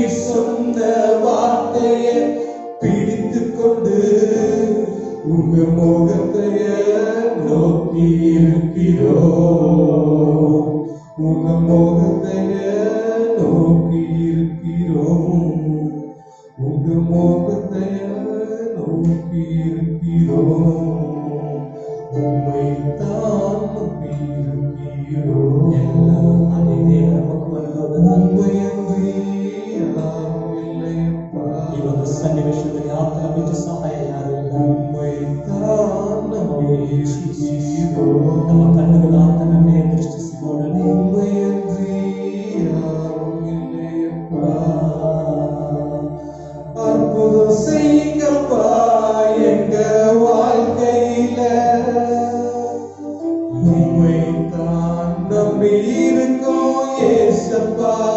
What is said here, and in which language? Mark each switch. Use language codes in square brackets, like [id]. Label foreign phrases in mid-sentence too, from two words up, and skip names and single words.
[ta] சொன்ன வார்த்தையை பிடித்துக் கொண்டு உங்க முகத்தைய நோக்கி இருக்கிறோம், உங்க முகத்தைய நோக்கி இருக்கிறோம், உங்க முகத்தைய நோக்கி இருக்கிறோம், உம்மைத்தான் நம்பி இருக்கிறோம். எல்லாரும் அதே தேவ நமக்கு வருகிறது. உம்மையன்றி யாரும் இல்லையப்பா. [kn] ಈ ಒಂದು ಸನ್ನಿವೇಶದಲ್ಲಿ ಆತನ ಬಿಟ್ಟು ಸಹಾಯ ಯಾರು ಇಲ್ಲ. [ta] உம்மைத்தான் நம்பி இருக்கிறோம், [kn] ನಮ್ಮ ಕಣ್ಣುಗಳು ಆತನನ್ನೇ ದೃಷ್ಟಿಸಿ ನೋಡಲಿ. [ta] உம்மையன்றி யாரும் இல்லையப்பா. அற்புதம் செய்யுங்கப்பா எங்க வாழ்க்கையில, உம்மைத்தான் நம்பி இருக்கோம் ஏசப்பா.